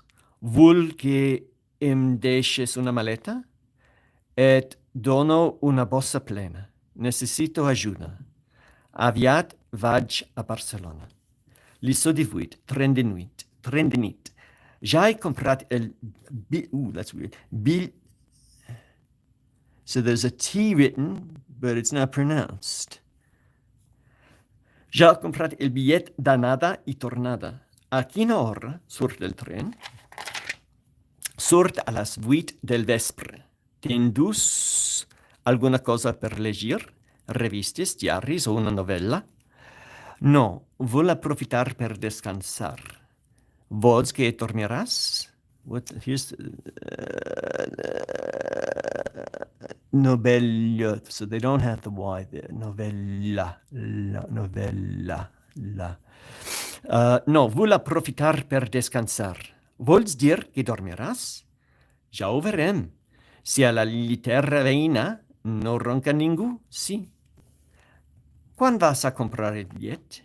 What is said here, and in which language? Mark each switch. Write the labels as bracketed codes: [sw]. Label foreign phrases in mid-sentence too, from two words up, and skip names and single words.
[ca] Vull que em deixes una maleta? Et dono una bossa plena. Necessito ajuda. Aviat vaig a Barcelona. Lliçó 18, tren de nit. Ja he comprat el [en] that's weird. So there's a T written, but it's not pronounced. [ca] Ja he comprat el bitllet d'anada i tornada. A quina hora surt el tren? Surt a les 8 del vespre. T'endús alguna cosa per llegir? Revistes, diaris o una novel·la? No, vull aprofitar per descansar. Vols que tornaràs? Novella. [en] So they don't have the Y there. [ca] Novella. Novella. No, vull aprofitar per descansar. Vols dir que dormiràs? Ja ho verem. Si a la llitera veïna no ronca ningú, sí. Quan vas a comprar el bitllet?